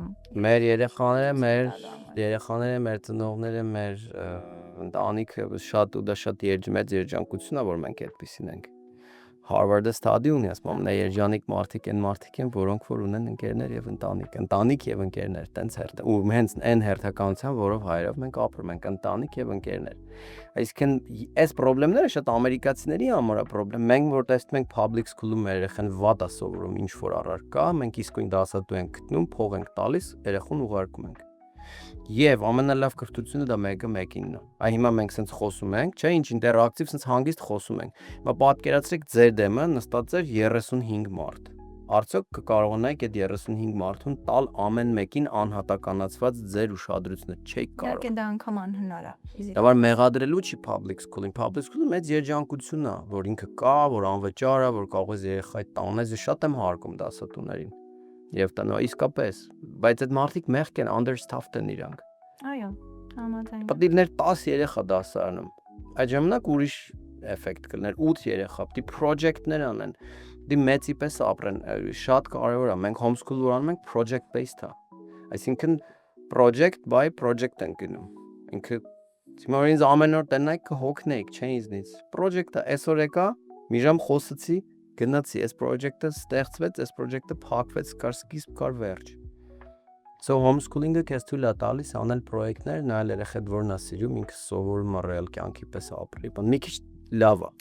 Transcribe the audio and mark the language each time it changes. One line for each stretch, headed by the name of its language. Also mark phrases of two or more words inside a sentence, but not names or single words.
Armenian: Մեր երեխաները, մեր ծնողները, մեր ընտանիքը շատ ու դա շատ մեծ երջանկություն է, որ մենք այդպեսին ենք։ Harvard-ը ստադի ունի, ասում եմ, երջանիկ մարդիկ են մարդիկ են, որոնք որ ունեն ընկերներ եւ ընտանիք եւ ընկերներ, տենց հերթ։ Ու հենց այն հերթականության, որով հայերով մենք ապրում ենք, ընտանիք եւ ընկերներ։ Այսինքն, այս խնդիրները շատ ամերիկացիների համար է խնդրեմ։ Մենք որ տեսնում ենք public school-ում երեխան վատ է սովորում, ինչ որ առարկա, մենք իսկույն դասատու ենք գտնում, փող ենք տալիս, երեխուն ուղարկում ենք։ Եվ ամենալավ կրթությունը դա մեկը մեկինն է։ Այ հիմա մենք սենց խոսում ենք, չէ՞, ինչ ինտերակտիվ սենց հանգիստ խոսում ենք։ Հիմա պատկերացրեք ձեր դեմը նստած էր 35 մարդ։ Արդյոք կկարողանայիք այդ 35 մարդուն տալ ամեն մեկին անհատականացված ձեր ուշադրությունը, չէիք կարող։ Իհարկե դա անգամ անհնար է։ Դա որ մեղադրելու չի public school-ին, public school-ը մեծ երջանկությունն է, որ ինքը կա, որ անվճար է, որ կարող ես երեխայի տանես, ես շատ եմ հարգում դասատուներին։ Եվ տնո իսկապես, բայց այդ մարդիկ մեղք են, understaffed են իրանք։ Այո, համաձայն։ Պատիվներ 10 երեխա դասարանում։ Այդ ժամանակ ուրիշ էֆեկտ կլներ, 8 երեխա, պիտի project-ներ անեն, պիտի մեծի պես ապրեն, շատ կարևոր է։ Մենք homeschool որ անում ենք
English: project based
Armenian: է։ Այսինքն
English: project by project
Armenian: ենք գնում։ Ինքը հիմա ինձ ամեն օր տնայք կհոգնեիք, չէ՞ ինձնից։ Project-ը այսօր եկա, մի ժամ խոսեցի, գնացի, այս project-ը ստեղծվեց, այս project-ը փակվեց, կար սկիզբ, կար վերջ։ So homeschooling-ը քեզ թույլ է տալիս անել պրոյեկտներ, նայել երեխեդ որն է սիրում, ինքը սովորում է ռեալ կյանքի պես ապրի, բան մի քիչ լավ է։